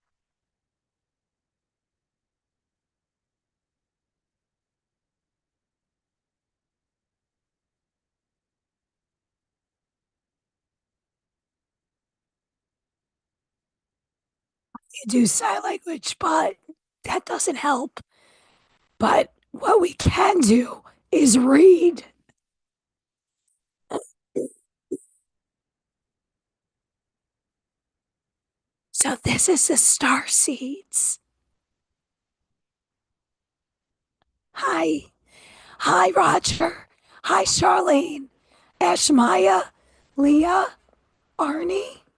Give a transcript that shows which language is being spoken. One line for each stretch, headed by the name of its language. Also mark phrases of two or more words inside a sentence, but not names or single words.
English: You do sign language, but that doesn't help. But what we can do is read. So, this is the star seeds. Hi. Hi, Roger. Hi, Charlene. Ashmaya, Leah, Arnie.